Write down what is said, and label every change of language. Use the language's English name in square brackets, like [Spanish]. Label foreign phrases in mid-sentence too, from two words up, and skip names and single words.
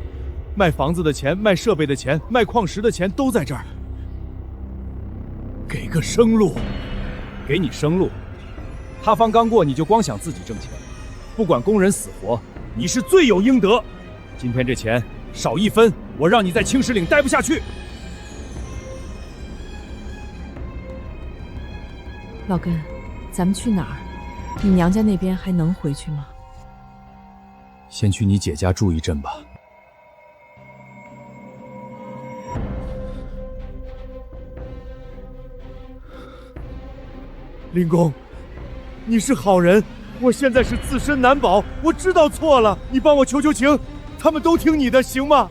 [Chinese] 賣房子的錢、賣設備的錢、賣礦石的錢都在這兒。給個生路，給你生路。塌方剛過，你就光想自己掙錢，不管工人死活，你是罪有應得。今天這錢少1分，我讓你在青石嶺待不下去。老根，咱們去哪兒？你娘家那邊還能回去嗎？先去你姐家住一陣吧。林公，你是好人，我現在是自身難保，我知道錯了，你幫我求求情，他們都聽你的，行嗎？